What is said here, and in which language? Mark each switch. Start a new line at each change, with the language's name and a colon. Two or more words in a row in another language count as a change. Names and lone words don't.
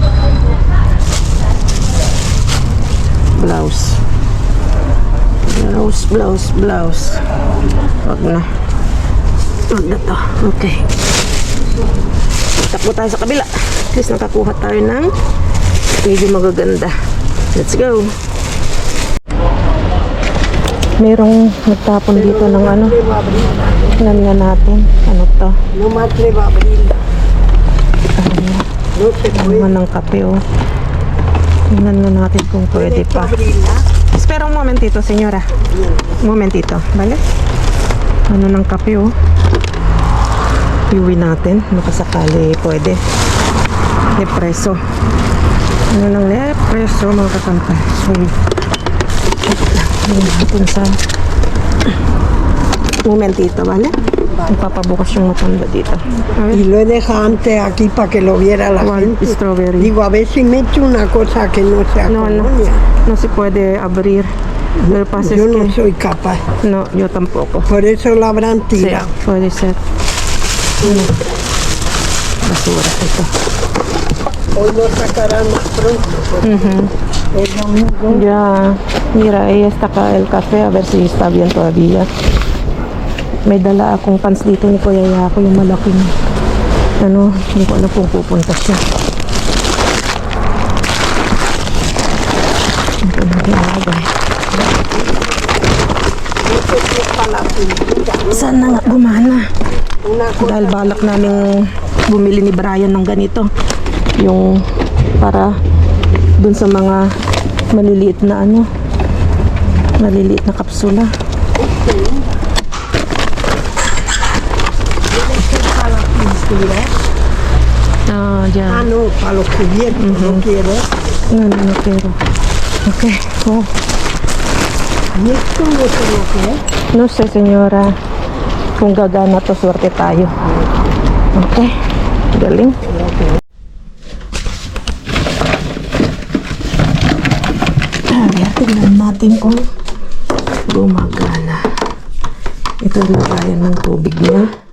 Filipino: Blouse. Blouse. Wag na. Wag na to. Okay. Takbo tayo sa kabila.
English: At least
Filipino: nakakuha tayo ng medyo magaganda.
English: Let's go.
Filipino: Merong nagtapon dito ng ano. Tingnan nga natin. Ano to? Ano ng kape, oh. Tingnan nga natin kung pwede pa.
Spanish: Espera un momentito, señora. Un momentito, ¿vale?
Filipino: Ano ng kape, oh. Iuwi natin. Makasakali pwede. Lepreso. Ano ng lepreso, mga kakampan. Un momentito, ¿vale? Ipapabukas yung matanda dito.
Spanish: Y lo he dejado antes aquí para que lo viera la gente. Strawberry. Digo, a ver si me echo una cosa que no sea No, colonia. no se puede abrir. Lo que pasa Yo es no que... soy capaz. No, yo tampoco. Por eso la habrán Sí, tirado. puede ser. Basura, ito. Hoy lo sacarán más pronto. Porque el domingo. Ya, mira, ahí está acá el café, a ver si está bien todavía.
Filipino: May dala akong pants dito ni Kuya Yako, yung malaking, ano, hindi ko alam kung pupunta siya. Ito na ginagay. Sana nga gumana. Dahil balak namin bumili ni Brian ng ganito. Yung para dun sa mga maliliit na ano, maliliit na kapsula.
Spanish: Ya. Ah, no, para los cubiertos, no quiero. No quiero. Okay. Oh. ¿Y esto no sé lo que es? No sé, señora.
Filipino: Kung gagana to, swerte tayo. Okay. Galing. Tignan natin kung gumagana. Ito yung lagayan ng tubig niya.